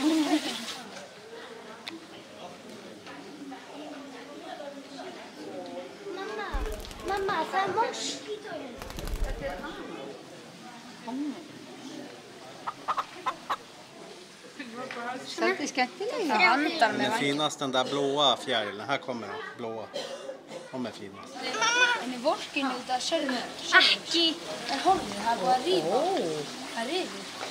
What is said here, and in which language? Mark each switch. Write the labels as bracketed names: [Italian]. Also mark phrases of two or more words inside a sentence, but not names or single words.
[Icelandic] Mamma, það er moskítói. Svolítið skemmtileg. Það andar [Swedish] Den är finast den där blåa fjärilen. Här kommer den blåa. De är finast. [Icelandic] En í vorkinu þetta sérðu ekki. En horfðu, það er búið að rífa. Það er rifið.